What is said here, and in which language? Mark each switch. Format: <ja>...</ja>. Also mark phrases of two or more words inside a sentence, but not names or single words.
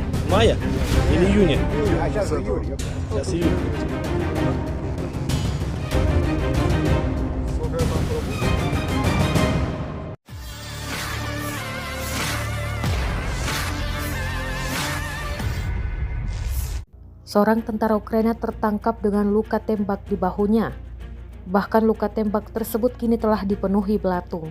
<ru>Мая или июня? А сейчас июль. Сейчас июль. Сколько я там пробыл?</ru> <id>Seorang tentara Ukraina tertangkap dengan luka tembak di bahunya. Bahkan luka tembak tersebut kini telah dipenuhi belatung.</id>